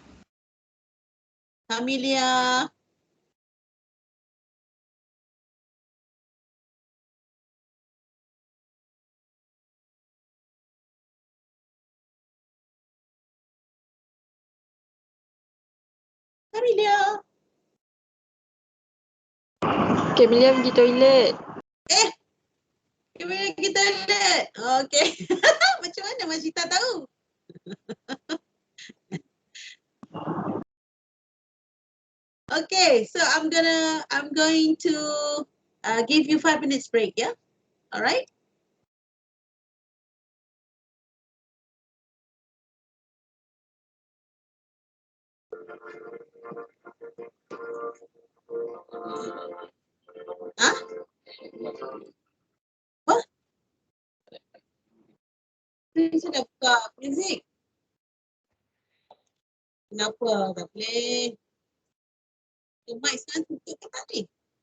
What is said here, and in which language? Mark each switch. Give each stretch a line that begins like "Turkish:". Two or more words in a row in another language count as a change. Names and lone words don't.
Malay: Kamilia. Kamilia. Kamilia pergi toilet. Kamilia kita lihat. Okay. Macam mana Mashita tahu?
English: Okay, so I'm going to give you 5 minutes break, yeah? All right? Hah? What?
Malay: Saya dah buka music. Kenapa tak boleh? Mic sekarang tutup ke tak ni?